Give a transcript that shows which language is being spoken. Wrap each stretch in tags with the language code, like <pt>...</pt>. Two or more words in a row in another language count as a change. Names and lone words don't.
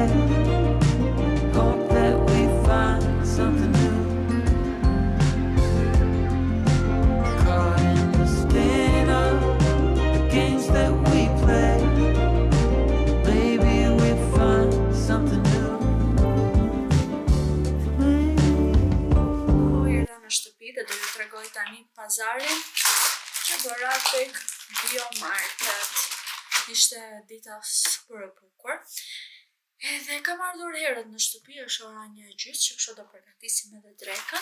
<en>Hope that we find something new. Caught in the spin of the games that we play. Maybe we find something new.</en> <sq>Në shtëpi dhe do ju tregoj tani pazarin që bëra tek Biomarket. Ishte dita super e bukur. Edhe kam ardhur herët në shtëpi, është ora 1:30 që kështu do përgatisim edhe drekën.</sq>